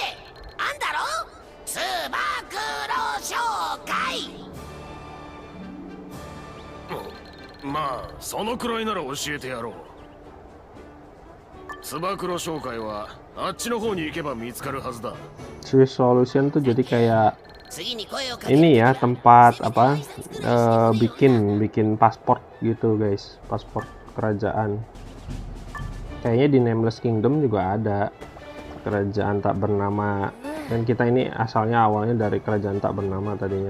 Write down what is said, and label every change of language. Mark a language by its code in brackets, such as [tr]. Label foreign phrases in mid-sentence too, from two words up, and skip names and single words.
[ja] あんだろ、つば九郎商会。まあそのくらいなら教えてやろう。つば九郎商会はあっちの方に行けば見つかるはずだ。 [id] Swiss Solution tuh jadi kayak [ja] 次に声をかけて [id] ini ya, tempat apa bikin paspor gitu guys, paspor kerajaan. Kayaknya di Nameless Kingdom juga ada kerajaan tak bernama, dan kita ini asalnya awalnya dari kerajaan tak bernama tadinya.